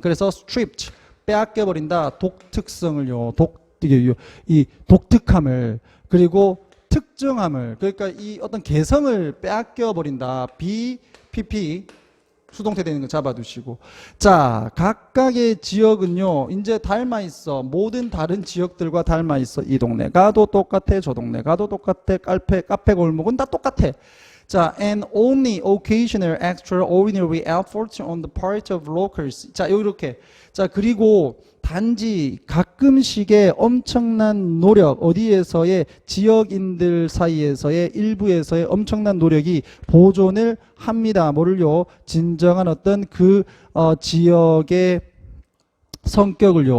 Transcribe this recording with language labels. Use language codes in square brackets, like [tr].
[ko] 그래서 stripped, 빼앗겨버린다. 독특성을요, 이 독특함을, 그리고 특정함을, 그러니까 이 어떤 개성을 빼앗겨버린다. BPP, 수동태 되는 거 잡아두시고. 자, 각각의 지역은요, 이제 닮아 있어. 모든 다른 지역들과 닮아 있어. 이 동네 가도 똑같아. 저 동네 가도 똑같아. 카페 골목은 다 똑같아. [en] 자, and only occasional extraordinary efforts on the part of locals. [ko] 자, 이렇게. 자, 그리고 단지 가끔씩의 엄청난 노력, 어디에서의? 지역인들 사이에서의 일부에서의 엄청난 노력이 보존을 합니다. 뭐를요? 진정한 어떤 지역의 성격을요.